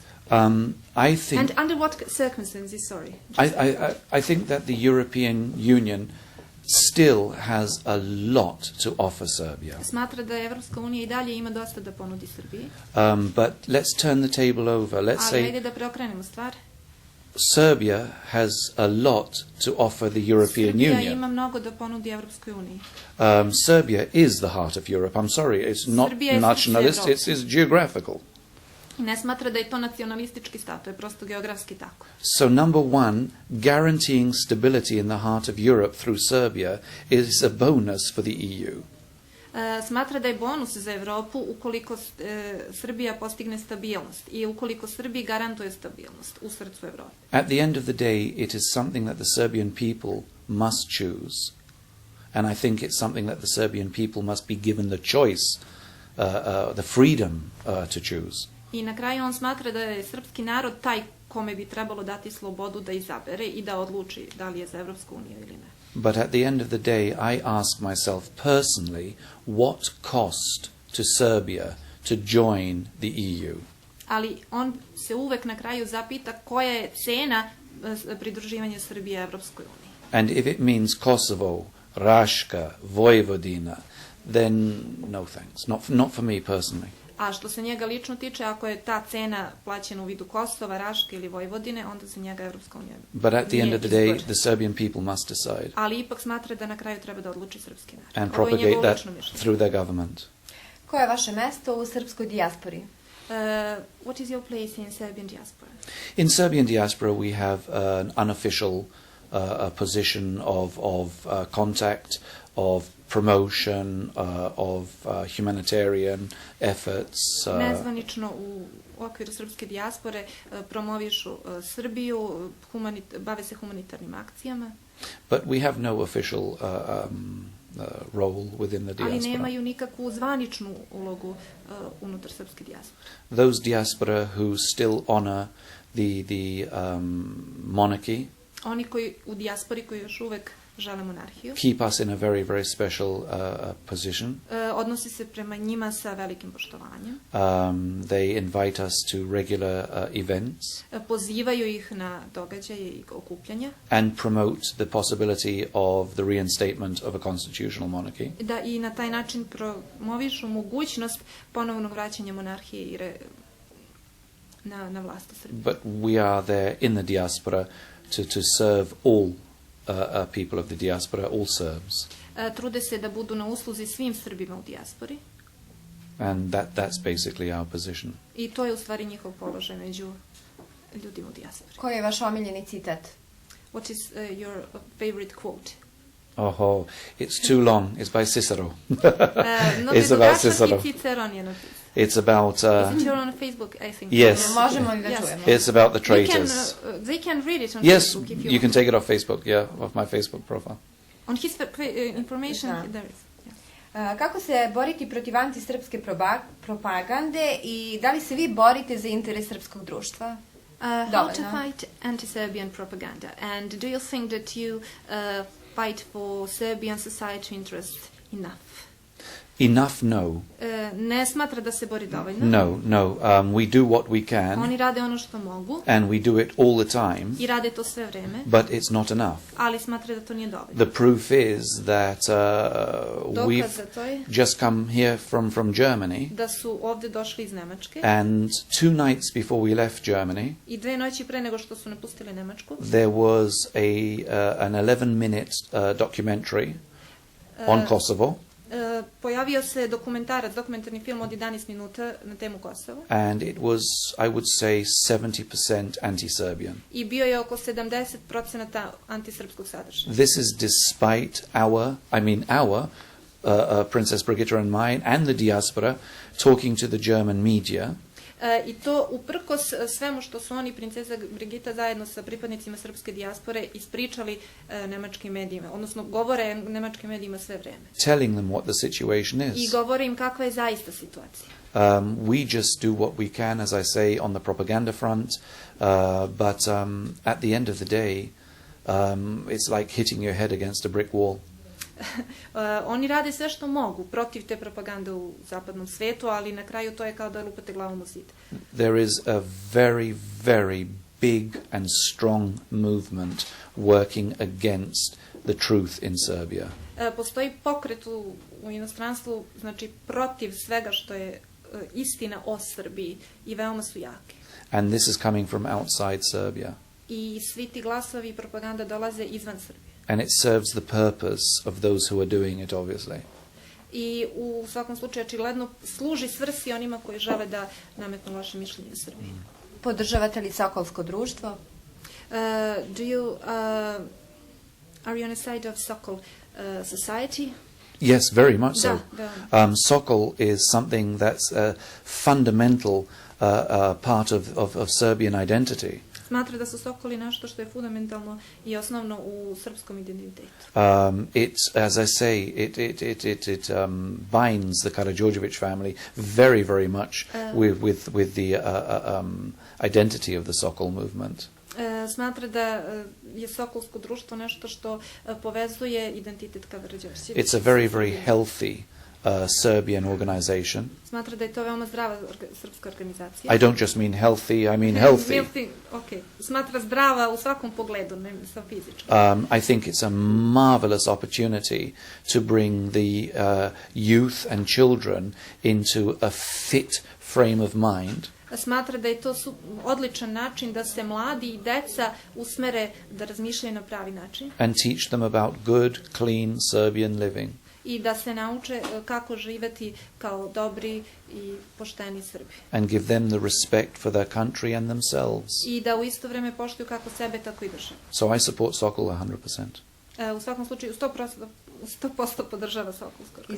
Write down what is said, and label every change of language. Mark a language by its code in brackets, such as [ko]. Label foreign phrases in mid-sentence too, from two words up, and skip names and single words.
[en] I think, and under what circumstances? Sorry. I think that the European Union still has a lot to offer Serbia. [sr] Smatra da Evropska unija i dalje ima dosta da ponudi Srbiji. [en] But let's turn the table over. Let's say [sr] ajde da preokrenemo stvar. [en] Serbia has a lot to offer the European Union. [sr] Srbija ima mnogo da ponudi Evropskoj uniji. [en] Serbia is the heart of Europe. I'm sorry, it's not nationalist, it's geographical. [sr] Ne smatra da je to nacionalistički stav, to je prosto geografski tako. [en] So number one, guaranteeing stability in the heart of Europe through Serbia is a bonus for the EU. [sr] Smatra da je bonus za Evropu ukoliko Srbija postigne stabilnost i ukoliko Srbiji garantuje stabilnost u srcu Evrope. [en] At the end of the day, it is something that the Serbian people must choose. And I think it's something that the Serbian people must be given the choice, the freedom to choose. [sr] I na kraju on smatra da je srpski narod taj kome bi trebalo dati slobodu da izabere i da odluči da li je za Evropsku uniju ili ne. [en] But at the end of the day, I ask myself personally, what cost to Serbia to join the EU? [sr] Ali on se uvek na kraju zapita koja je cena pridruživanja Srbije Evropskoj uniji. [en] And if it means Kosovo, Raška, Vojvodina, then no thanks. Not for me personally. [sr] A što se njega lično tiče, ako je ta cena plaćena u vidu Kosova, Raške ili Vojvodine, onda za njega Evropska unija [en] But at the end of the [sr] nije [en] day, [sr] izbor. [en] the Serbian people must decide [sr] Ali ipak smatra da na kraju treba da odluči srpski narod. [en] and [sr] Ovo je [en] propagate [sr] njegovo [en] that [sr] lično mišljenje. [en] through their government. [sr] Koje je vaše mesto u srpskoj dijaspori? [en] What is your place in Serbian diaspora? In Serbian diaspora, we have an unofficial position of contact, of promotion, of humanitarian efforts. [sr] Nezvanično u okviru srpske dijaspore promovišu Srbiju, bave se humanitarnim akcijama. [en] But we have no official role within the [sr] Ali [en] diaspora. [sr] nemaju nikakvu zvaničnu ulogu unutar srpske dijaspore. [en] Those diaspora who still honor the monarchy [sr] Oni koji u dijaspori koji još uvek žele monarhiju, [en] keep us in a very, very special position. [sr] odnosi se prema njima sa velikim poštovanjem. [en] They invite us to regular events [sr] Pozivaju ih na događaje i okupljanja. [en] and promote the possibility of the reinstatement of a constitutional monarchy. [sr] Da i na taj način promovišu mogućnost ponovnog vraćanja monarhije i na vlast u Srbiji. [en] But we are there in the diaspora to serve all people of the diaspora, all Serbs. [sr] Trude se da budu na usluzi svim Srbima u dijaspori [en] And that's basically our position. [sr] i to je u stvari njihov položaj među ljudima u dijaspori. Koji je vaš omiljeni citat? [en] What is your favorite quote? Oh, it's too long. It's by Cicero. No, It's about Cicero. [sr] i Ciceron je napisao. [en] It's about Is it you're on Facebook, I think? yes. [sr] Možemo li da [en] Yes. [sr] čujemo? [en] It's about the You can, traitors. they can read it on Yes, Facebook if you can take it off Facebook. Yeah, off my Facebook profile. On his information, [sr] Da. [en] there is. Yes. [sr] Kako se boriti protiv antisrpske propagande i da li se vi borite za interes srpskog društva? [en] How to [sr] Dovoljno. [en] fight anti-Serbian propaganda? And do you think that you fight for Serbian society interest enough? Enough? No. [sr] Ne smatra da se bori dovoljno. [en] No. We do what we can, [sr] Oni rade ono što mogu [en] and we do it all the time, [sr] i rade to sve vreme, [en] but it's not enough. [sr] ali smatra da to nije dovoljno. [en] The proof is that [sr] Dokaz [en] we've [sr] za to je [en] just come here from Germany, [sr] da su ovde došli iz Nemačke [en] and 2 nights before we left Germany, [sr] i 2 noći pre nego što su napustili Nemačku, [en] there was an 11-minute documentary on Kosovo, [sr] pojavio se dokumentarni film od 11 minuta na temu Kosova [en] and it was, I would say, 70% anti-Serbian. [sr] i bio je oko 70% antisrpskog sadržaja. [en] This is despite our Princess Brigitte and mine, and the diaspora, talking to the German media, [sr] I to uprkos svemu što su oni, princeza Brigita, zajedno sa pripadnicima srpske dijaspore ispričali nemačkim medijima, odnosno govore nemačkim medijima sve vreme. [en] telling them what the situation [sr] I [en] is. [sr] govore im kakva je zaista situacija. [en] We just do what we can, as I say, on the propaganda front, but at the end of the day, it's like hitting your head against a brick wall. [sr] Oni rade sve što mogu protiv te propagande u zapadnom svetu, ali na kraju to je kao da lupate glavom u zid. [en] There is a very, very big and strong movement working against the truth in Serbia. [sr] Postoji pokret u inostranstvu, znači protiv svega što je istina o Srbiji i veoma su jake. [en] And this is coming from outside Serbia. [sr] I svi ti glasovi i propaganda dolaze izvan Srbije. [en] And it serves the purpose of those who are doing it, obviously. [sr] I u svakom slučaju očigledno služi svrsi onima koji žele da nametnu loše mišljenje o Srbiji. Podržavate li sokolsko društvo? [en] Are you on the side of Sokol society? Yes, very much so. [sr] Da. [en] Sokol is something that's a fundamental part of Serbian identity. [sr] Smatra da su Sokoli nešto što je fundamentalno i osnovno u srpskom identitetu. [en] It's, as I say, it binds the Karađorđević family very, very much with the identity of the Sokol movement. [sr] Smatra da je sokolsko društvo nešto što povezuje identitet Karađorđevića. [en] It's a very, very healthy Serbian organization. [sr] Smatra da je to veoma zdrava srpska organizacija. [en] I don't just mean healthy, I mean healthy. Okay. [sr] Smatra zdrava u svakom pogledu, ne samo fizički. [en] I think it's a marvelous opportunity to bring the youth and children into a fit frame of mind. [sr] Smatra da je to odličan način da se mladi i deca usmere da razmišljaju na pravi način. [en] And teach them about good, clean Serbian living. [sr] I da se nauče kako živeti kao dobri i pošteni Srbi. [en] And give them the respect for their country and themselves. [sr] I da u isto vreme poštuju kako sebe, tako i državu. [en] So I support Sokol 100%. [sr] U svakom slučaju 100% podržava Sokolsku organizaciju.